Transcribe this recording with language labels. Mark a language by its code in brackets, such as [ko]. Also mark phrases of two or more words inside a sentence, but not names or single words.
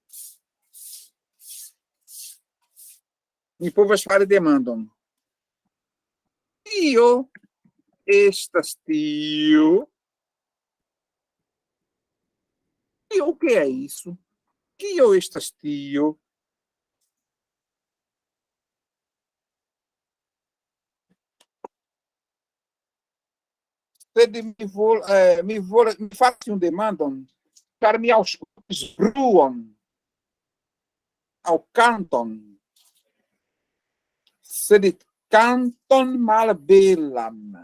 [eo] Mi povas fari demandon. Tio estas tio? Tio, [pt] o que é isso? [eo] Kio estas tio? Sed mi faci un demandon, car mi aŭskultis bruon aŭ kanton, sed kanton malbelan.